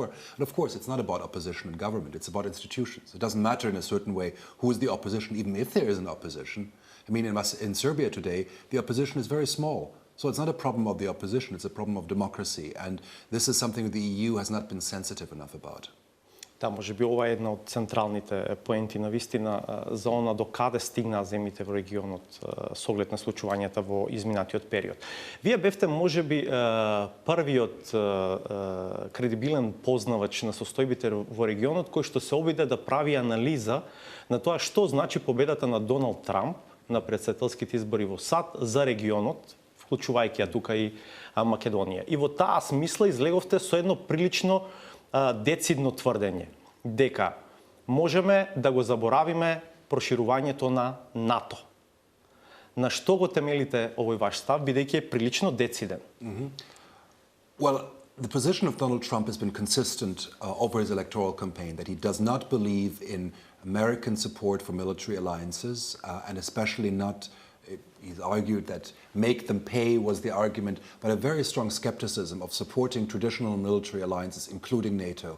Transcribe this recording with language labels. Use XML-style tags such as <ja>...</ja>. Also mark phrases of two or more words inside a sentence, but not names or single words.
<en>And of course, it's not about opposition and government. It's about institutions. It doesn't matter in a certain way who is the opposition, even if there is an opposition. I mean, in Serbia today, the opposition is very small. So it's not a problem of the opposition. It's a problem of democracy. And this is something the EU has not been sensitive enough about.</en> <mk>Да, може би ова е една од централните поенти на вистина за она до каде стигнаа земите во регионот со оглед на случувањата во изминатиот период. Вие бевте можеби првиот кредибилен познавач на состојбите во регионот кој што се обиде да прави анализа на тоа што значи победата на Доналд Трамп на претседателските избори во САД за регионот, вклучувајќи ја тука и Македонија. И во таа смисла излеговте со едно прилично децидно тврдење дека можеме да го заборавиме проширувањето на НАТО. На што го темелите овој ваш став, бидејќи е прилично дециден?</mk> <en>Well, the position of Donald Trump has been consistent over his electoral campaign, that he does not believe in American support for military alliances, and especially not, he's argued that make them pay was the argument, but a very strong skepticism of supporting traditional military alliances, including NATO.</en>